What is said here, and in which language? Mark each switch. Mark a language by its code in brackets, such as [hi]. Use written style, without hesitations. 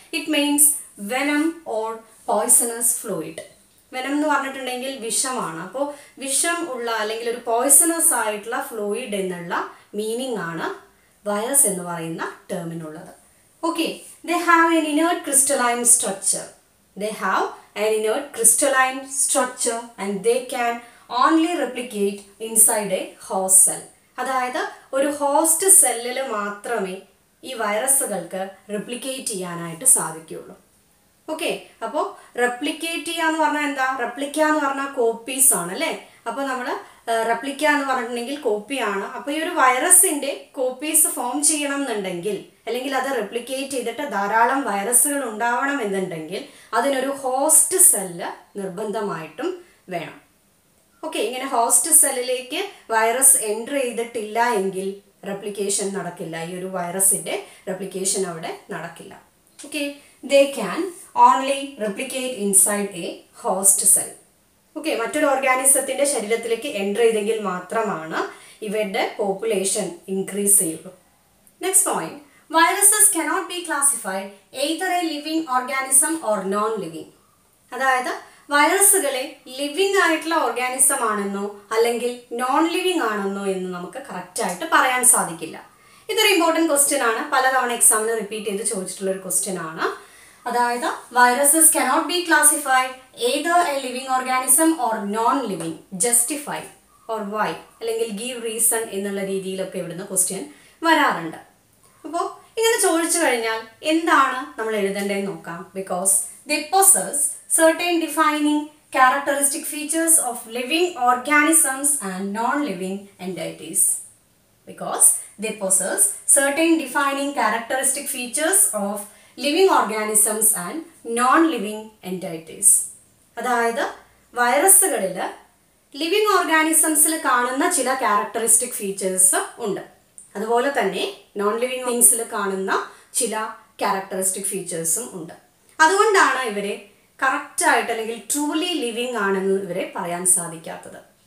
[en] It means venom or poisonous fluid. [ml] Venom എന്ന് പറഞ്ഞിട്ടുണ്ടെങ്കിൽ വിഷമാണ്. അപ്പോൾ വിഷം ഉള്ള അല്ലെങ്കിൽ ഒരു പോയ്സണസ് ആയിട്ടുള്ള ഫ്ലൂയിഡ് എന്നുള്ള മീനിങ് ആണ് വൈറസ് എന്ന് പറയുന്ന ടേമിനുള്ളത്. [en] Okay, they have an inert crystalline structure. They have an inert crystalline structure and they can only replicate inside a host cell. [ml] അതായത് ഒരു ഹോസ്റ്റ് സെല്ലിൽ മാത്രമേ ഈ വൈറസുകൾക്ക് റെപ്ലിക്കേറ്റ് ചെയ്യാനായിട്ട് സാധിക്കുകയുള്ളൂ. ഓക്കെ, അപ്പോൾ റെപ്ലിക്കേറ്റ് ചെയ്യുക എന്ന് പറഞ്ഞാൽ എന്താ? റെപ്ലിക്ക എന്ന് പറഞ്ഞാൽ കോപ്പീസ് ആണ് അല്ലേ? അപ്പോൾ നമ്മൾ റെപ്ലിക്ക എന്ന് പറഞ്ഞിട്ടുണ്ടെങ്കിൽ കോപ്പിയാണ്. അപ്പോൾ ഈ ഒരു വൈറസിൻ്റെ കോപ്പീസ് ഫോം ചെയ്യണം എന്നുണ്ടെങ്കിൽ, അല്ലെങ്കിൽ അത് റെപ്ലിക്കേറ്റ് ചെയ്തിട്ട് ധാരാളം വൈറസുകൾ ഉണ്ടാവണം എന്നുണ്ടെങ്കിൽ അതിനൊരു ഹോസ്റ്റ് സെല്ല് നിർബന്ധമായിട്ടും വേണം. ഓക്കെ, ഇങ്ങനെ ഹോസ്റ്റ് സെല്ലിലേക്ക് വൈറസ് എൻ്റർ ചെയ്തിട്ടില്ല എങ്കിൽ റെപ്ലിക്കേഷൻ നടക്കില്ല. ഈ ഒരു വൈറസിൻ്റെ റെപ്ലിക്കേഷൻ അവിടെ നടക്കില്ല. Okay, [en] they can only replicate inside a host cell. [ml] Okay, മറ്റൊരു ഓർഗാനിസത്തിൻ്റെ ശരീരത്തിലേക്ക് എൻ്റർ ചെയ്തെങ്കിൽ മാത്രമാണ് ഇവരുടെ പോപ്പുലേഷൻ ഇൻക്രീസ് ചെയ്യുള്ളൂ. [en] Next point, viruses cannot be classified either a living organism or non-living. [ml] അതായത് വൈറസുകളെ ലിവിങ് ആയിട്ടുള്ള ഓർഗാനിസം ആണെന്നോ അല്ലെങ്കിൽ നോൺ ലിവിങ് ആണെന്നോ എന്ന് നമുക്ക് കറക്റ്റായിട്ട് പറയാൻ സാധിക്കില്ല. ഇതൊരു ഇമ്പോർട്ടൻറ്റ് ക്വസ്റ്റ്യൻ ആണ്. പലതവണ എക്സാമിന് റിപ്പീറ്റ് ചെയ്ത് ചോദിച്ചിട്ടുള്ള ഒരു ക്വസ്റ്റ്യൻ ആണ്. അതായത് [en] Viruses cannot be classified either a living organism or non-living. Justify or why [ml] അല്ലെങ്കിൽ [en] give reason [ml] എന്നുള്ള രീതിയിലൊക്കെ ഇവിടുന്ന് ക്വസ്റ്റ്യൻ വരാറുണ്ട്. അപ്പോൾ ഇങ്ങനെ ചോദിച്ചു കഴിഞ്ഞാൽ എന്താണ് നമ്മൾ എഴുതേണ്ടതെന്ന് നോക്കാം. [en] Because they possess certain defining characteristic features of living organisms and non-living entities. Because they possess certain defining characteristic features of living organisms and non-living entities. [ml] അതായത് വൈറസുകളിൽ ലിവിങ് ഓർഗാനിസംസിൽ കാണുന്ന ചില ക്യാരക്ടറിസ്റ്റിക് ഫീച്ചേഴ്സ് ഉണ്ട്. അതുപോലെ തന്നെ നോൺ ലിവിങ് തിങ്സിൽ കാണുന്ന ചില characteristic ഫീച്ചേഴ്സും ഉണ്ട്. അതുകൊണ്ടാണ് ഇവരെ കറക്റ്റായിട്ട് അല്ലെങ്കിൽ ട്രൂലി ലിവിങ് ആണെന്ന് ഇവരെ പറയാൻ സാധിക്കാത്തത്.